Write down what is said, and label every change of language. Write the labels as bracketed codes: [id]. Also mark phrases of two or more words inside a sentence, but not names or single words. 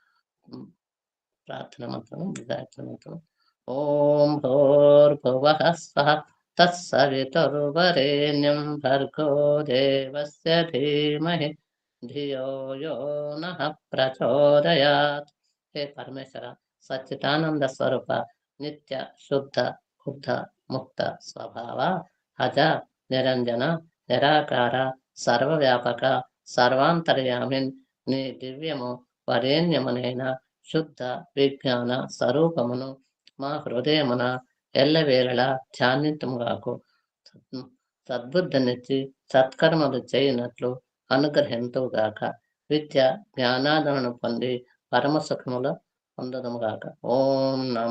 [sa] प्रार्थनामन्त्रं गायत्रीमन्त्रम् ॐ भूर्भुवः स्वः तत्सवितुर्वरेण्यं भर्गो देवस्य धीमहि धियो यो नः प्रचोदयात् हे परमेश्वर सच्चिदानंद स्वरूप नित्य शुद्ध बुद्ध मुक्त स्वभाव अज निरंजन निराकार सर्वव्यापक सर्वांतर्यामिन् [te] నీ దివ్యము వరేణ్యమునైన శుద్ధ విజ్ఞాన స్వరూపమును మా హృదయమున ఎల్లవేళలా ధ్యానింతుముగాకు సద్బుద్ధినిచ్చి సత్కర్మలు చేయనట్లు అనుగ్రహింతుగాక విద్య జ్ఞానాదరణ పొంది పరమసుఖములు పొందదుముగాక ఓం నమ